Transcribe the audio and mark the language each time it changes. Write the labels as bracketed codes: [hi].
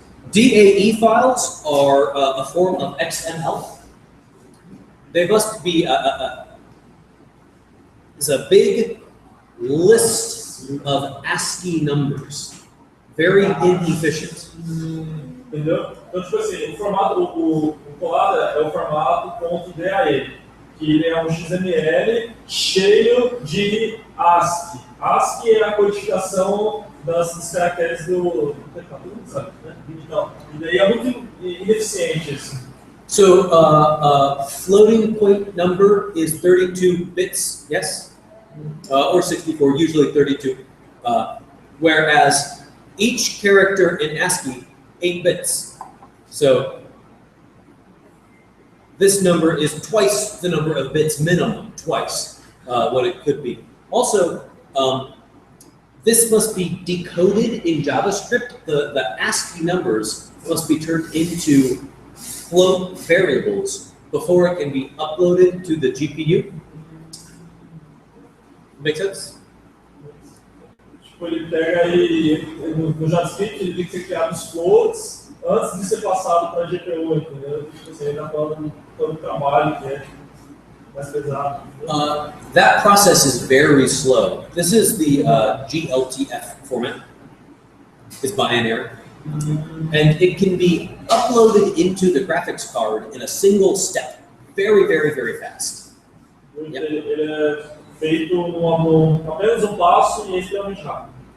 [en] DAE files are a form of XML. They must be it's a big list of ASCII numbers, very inefficient. [pt] Entendeu? Então, tipo assim, o formato, o Colada é o formato .dae, que ele é um XML cheio de ASCII. ASCII é a codificação dos caracteres do sabe, né? Então, e daí é muito ineficiente isso. [en] So, floating point number is 32 bits, yes? Or 64, usually 32. Whereas each character in ASCII, 8 bits. So, this number is twice the number of bits minimum, twice what it could be. Also, this must be decoded in JavaScript. The ASCII numbers must be turned into float variables before it can be uploaded to the GPU. Make sense? [pt] Tipo, ele pega no JavaScript, ele tem que ser criado os floats antes de ser passado para a GPU, entendeu? Tipo assim, ele dá todo o trabalho que é mais pesado. [en] That process is very slow. This is the GLTF format. It's binary. And it can be uploaded into the graphics card in a single step. Very, very, very fast. Yep. [pt] Ele é feito apenas um passo e é extremamente rápido.